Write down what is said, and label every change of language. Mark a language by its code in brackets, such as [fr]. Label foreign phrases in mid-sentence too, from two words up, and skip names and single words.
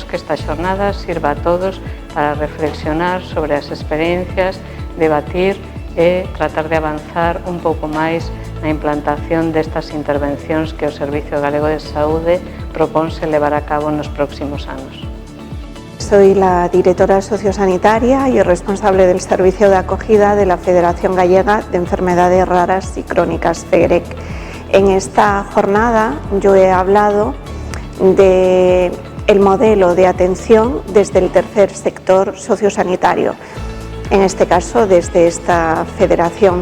[gl] Que esta xornada sirva a todos para reflexionar sobre as experiencias, debatir e tratar de avanzar un pouco máis na implantación destas intervencións que o Servicio Galego de Saúde proponse levar a cabo nos próximos anos. [es] Soy la directora sociosanitaria y responsable del servicio de acogida de la Federación Gallega de Enfermedades Raras y Crónicas, FEGREC. En esta jornada yo he hablado del modelo de atención desde el tercer sector sociosanitario, en este caso desde esta federación.